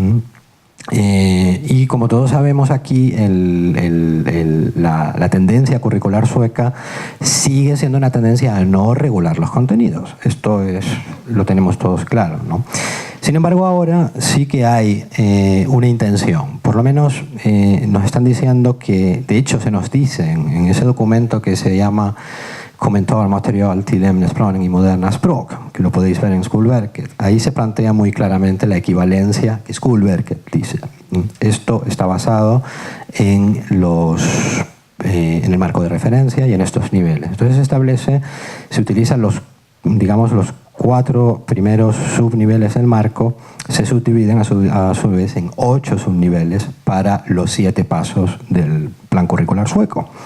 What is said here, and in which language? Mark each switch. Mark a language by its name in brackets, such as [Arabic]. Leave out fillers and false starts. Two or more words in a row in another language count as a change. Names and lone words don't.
[Spanish] Y como todos sabemos aquí, la tendencia curricular sueca sigue siendo una tendencia a no regular los contenidos. Esto lo tenemos todos claro, ¿no? Sin embargo, ahora sí que hay una intención. Por lo menos nos están diciendo que, de hecho se nos dice en ese documento que se llama Kommentar material till ämnesplanen i moderna språk, que lo podéis ver en Skolverket. Ahí se plantea muy claramente la equivalencia que Skolverket dice. Esto está basado en el marco de referencia y en estos niveles. Entonces se utilizan los 4 primeros subniveles del marco se subdividen a su vez en 8 subniveles para los 7 pasos del plan curricular sueco.